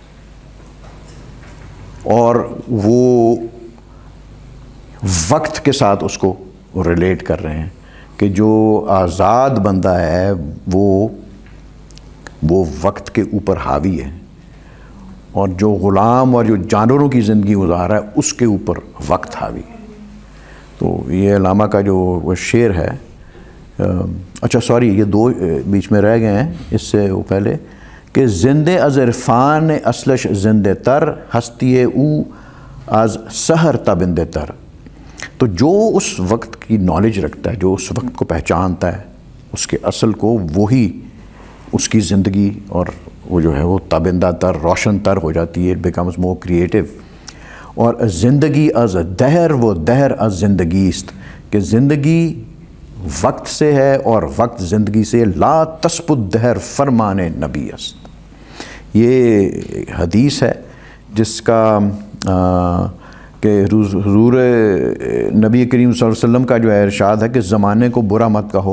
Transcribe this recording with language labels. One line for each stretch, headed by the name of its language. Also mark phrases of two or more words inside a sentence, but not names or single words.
Urdu: اور وہ وقت کے ساتھ اس کو ریلیٹ کر رہے ہیں کہ جو آزاد بندہ ہے وہ وقت کے اوپر حاوی ہے، اور جو غلام اور جو جانوروں کی زندگی گزار رہا ہے اس کے اوپر وقت حاوی ہے. تو یہ علامہ کا جو وہ شعر ہے، اچھا سوری یہ دو بیچ میں رہ گئے ہیں اس سے وہ پہلے کہ
Persian: زندے از عرفان اصلش زندے تر ہستی او از سحر تابندے تر.
Urdu: تو جو اس وقت کی نالج رکھتا ہے، جو اس وقت کو پہچانتا ہے، اس کے اصل کو، وہی اس کی زندگی اور وہ جو ہے وہ تابندہ تر، روشن تر ہو جاتی ہے.
English: It becomes more creative.
Persian: اور زندگی از دہر وہ دہر از زندگی است،
Urdu: کہ زندگی وقت سے ہے اور وقت زندگی سے.
Arabic: لا تسب الدہر
Persian: فرمان نبی است.
Urdu: یہ حدیث ہے جس کا کہ حضور نبی کریم
Arabic: صلی اللہ علیہ وسلم
Urdu: کا جو ہے ارشاد ہے کہ زمانے کو برا مت کہو.